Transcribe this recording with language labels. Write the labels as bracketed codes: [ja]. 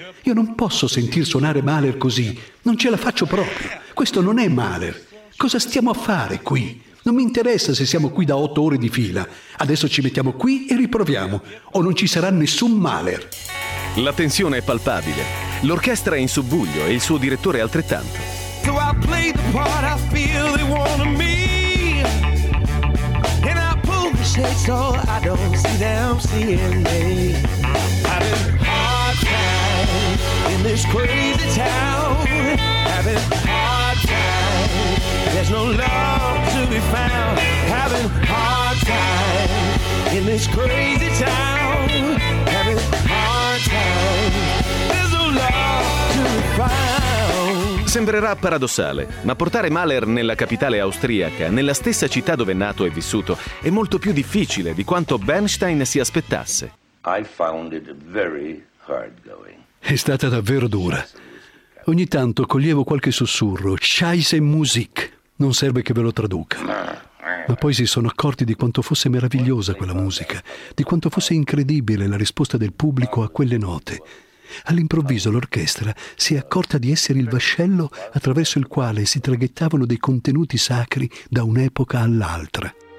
[it] Io non posso sentir suonare Mahler così, non ce la faccio proprio. Questo non è Mahler. Cosa stiamo a fare qui? Non mi interessa se siamo qui da 8 ore di fila. Adesso ci mettiamo qui e riproviamo, o non ci sarà nessun Mahler. La tensione è palpabile. L'orchestra è in subbuglio e il suo direttore altrettanto. [en] So I play the part I feel they want of me. And I pull the shades so I don't see them seeing me. I've been hard times in this crazy town. I've been hard times, there's no love to be found. Having hard times in this crazy town. Having hard times, there's no love to be found. [it] Sembrerà paradossale, ma portare Mahler nella capitale austriaca, nella stessa città dove è nato e vissuto, è molto più difficile di quanto Bernstein si aspettasse. [en] I found it very hard going. [it] È stata davvero dura. Ogni tanto coglievo qualche sussurro, [de] Scheisse Musik, [it] non serve che ve lo traduca. Ma poi si sono accorti di quanto fosse meravigliosa quella musica, di quanto fosse incredibile la risposta del pubblico a quelle note. All'improvviso l'orchestra si è accorta di essere il vascello attraverso il quale si traghettavano dei contenuti sacri da un'epoca all'altra.